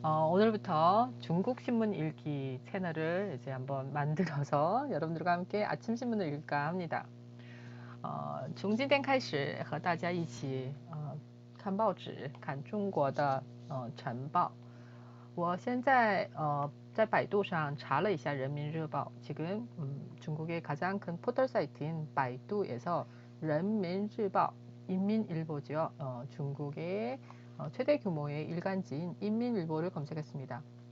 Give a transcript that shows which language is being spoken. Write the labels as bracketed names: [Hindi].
[Korean] 오늘부터 중국 신문 읽기 채널을 이제 한번 만들어서 여러분들과 함께 아침 신문을 읽을까 합니다. [Chinese] 从今天开始和大家一起看报纸，看中国的晨报。我现在在百度上查了一下人民日报. [Korean] 지금 중국의 가장 큰 포털 사이트인百度에서人民日报 인민일보죠. 중국의 최대 규모의 일간지인 인민일보를 검색했습니다.